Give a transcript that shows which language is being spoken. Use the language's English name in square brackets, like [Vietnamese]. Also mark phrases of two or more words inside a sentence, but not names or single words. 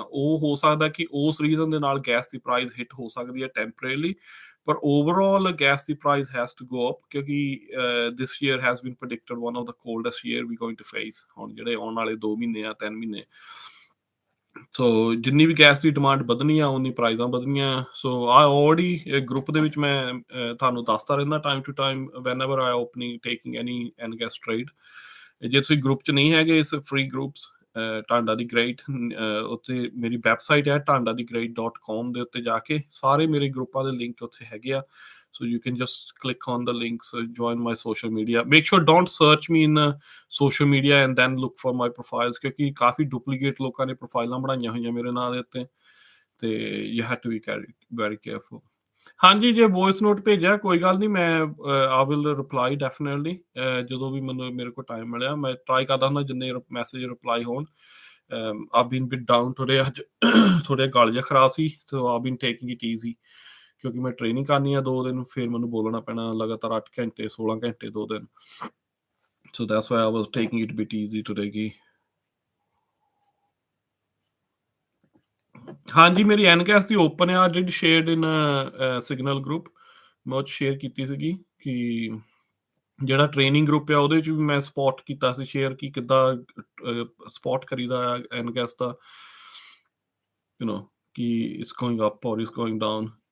[Punjabi] ਉਹ ਹੋ ਸਕਦਾ ਕਿ ਉਸ ਰੀਜ਼ਨ ਦੇ ਨਾਲ ਗੈਸ ਦੀ [English] price hit [Punjabi] ਹੋ ਸਕਦੀ ਹੈ ਟੈਂਪਰੇਰੀਲੀ, ਪਰ ਓਵਰਆਲ ਗੈਸ ਦੀ [English] price has to go up, ਕਿਉਂਕਿ this year has been predicted one of the coldest year we going to face. [Punjabi] ਹੁਣ ਜਿਹੜੇ ਆਉਣ ਵਾਲੇ 2 ਮਹੀਨੇ ਆ, 3 ਮਹੀਨੇ, ਸੋ ਜਿੰਨੀ ਵੀ ਗੈਸ ਦੀ ਡਿਮਾਂਡ ਵਧਣੀ ਆ, ਉਨੀ ਪ੍ਰਾਈਜ਼ਾਂ ਵਧਣੀਆਂ। ਸੋ ਆ [English] already group [Punjabi] ਦੇ ਵਿੱਚ ਮੈਂ ਤੁਹਾਨੂੰ ਦੱਸਦਾ ਰਹਿੰਦਾ [English] time to time, whenever I opening taking any NGAS trade। [Punjabi] ਜੇ ਤੁਸੀਂ ਗਰੁੱਪ 'ਚ ਨਹੀਂ ਹੈਗੇ, ਇਸ [English] free groups [Punjabi] ਟਾਂਡਾ ਦੀ ਗ੍ਰੇਟ, ਉੱਥੇ ਮੇਰੀ ਵੈਬਸਾਈਟ ਹੈ tandadigrade.com ਦੇ ਉੱਤੇ ਜਾ ਕੇ ਸਾਰੇ ਮੇਰੇ ਗਰੁੱਪਾਂ ਦੇ ਲਿੰਕ ਉੱਥੇ ਹੈਗੇ ਆ। [English] So you can just click on the links, join my social media। Make sure don't search me in social media and then look for my profiles, [Punjabi] ਕਿਉਂਕਿ ਕਾਫੀ ਡੁਪਲੀਕੇਟ ਲੋਕਾਂ ਨੇ ਪ੍ਰੋਫਾਈਲਾਂ ਬਣਾਈਆਂ ਹੋਈਆਂ ਮੇਰੇ ਨਾਂ ਦੇ ਉੱਤੇ, ਤੇ [English] you have to be very careful। [Punjabi] ਹਾਂਜੀ, ਜੇ [English] voice note [Punjabi] ਭੇਜਿਆ ਕੋਈ ਗੱਲ ਨਹੀਂ, ਮੈਂ [English] I will reply definitely। [Punjabi] ਜਦੋਂ ਵੀ ਮੇਰੇ ਕੋਲ ਟਾਈਮ ਮਿਲਿਆ ਮੈਂ ਟਰਾਈ ਕਰਦਾ ਹੁੰਦਾ ਜਿੰਨੇ [English] message reply [Punjabi] ਹੋਣ। [English] I've been bit down today, [Punjabi] ਅੱਜ ਥੋੜ੍ਹਾ ਗਲ ਜਿਹਾ ਖਰਾਬ ਸੀ, [English] so I've been taking it easy। [Punjabi] ਕਿਉਂਕਿ ਮੈਂ ਟ੍ਰੇਨਿੰਗ ਕਰਨੀ ਆ 2 ਦਿਨ, ਫਿਰ ਮੈਨੂੰ ਬੋਲਣਾ ਪੈਣਾ ਲਗਾਤਾਰ 8 ਘੰਟੇ 16 ਘੰਟੇ 2 ਦਿਨ। [English] So that's why I was taking it a bit easy today। [Punjabi] ਹਾਂਜੀ, ਮੇਰੀ ਐਨਕੈਸ ਦੀ ਓਪਨ ਆ, [English] did shared in signal group. [Punjabi] ਮੈਂ ਉਹ 'ਚ ਸ਼ੇਅਰ ਕੀਤੀ ਸੀਗੀ ਕਿ ਜਿਹੜਾ [English] training group [Punjabi] ਆ ਉਹਦੇ 'ਚ ਵੀ ਮੈਂ ਸਪੋਟ ਕੀਤਾ ਸੀ ਸ਼ੇਅਰ ਕਿ ਕਿੱਦਾਂ ਸਪੋਟ ਕਰੀਦਾ ਆ ਐਨਕੈਸ ਦਾ, ਕਿ [English] it's going up [Punjabi] ਔਰ [English] it's going down.